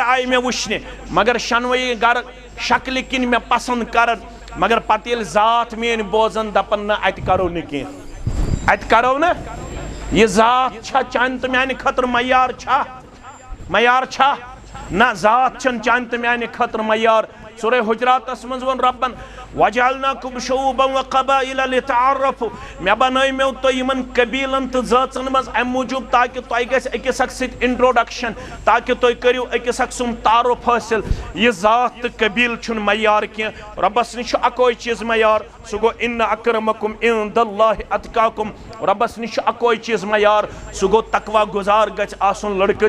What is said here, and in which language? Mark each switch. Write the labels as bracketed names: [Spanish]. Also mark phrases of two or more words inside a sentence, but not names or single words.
[Kashmiri] آیہِ مےٚ وٕچھنہِ مگر شنوے گرٕ شکلہِ کِنۍ مےٚ پسنٛد کران مگر پتہٕ ییٚلہِ ذات میٲنۍ بوزان دپان نہ اتہِ کرو نہٕ کینٛہہ اتہِ کرو نہٕ یہ ذات چھا چانہِ تہٕ میانہِ خٲطرٕ معیار چھا نہ ذات چھنہٕ چانہِ تہٕ میانہِ خٲطرٕ معیار سورہ حجرات اسمنز ون ربن [Arabic] وجعلناکم شعوبا وقبائل لتعارفوا [Kashmiri] میں بنائی میں تو یمن قبیلن تو ذاتن مز ام موجود تاکہ تو گژھِ أکِس اکھ سۭتۍ انٹروڈکشن تاکہ تُہۍ کٔرِو أکِس اکھ سُنٛد تعارف حٲصِل یہ ذات تہٕ قبیل چھُنہٕ معیار کینٛہہ رۄبس نِش چھُ اکوے چیٖز معیار سُہ گوٚو [Arabic] اِنَّ اکرمکم عِنٛدَ اللہِ اتقاکم [Kashmiri] رۄبس نِش چھُ اکوے چیٖز معیار سُہ گوٚو تقوا گُزار گژھِ آسُن لڑکہٕ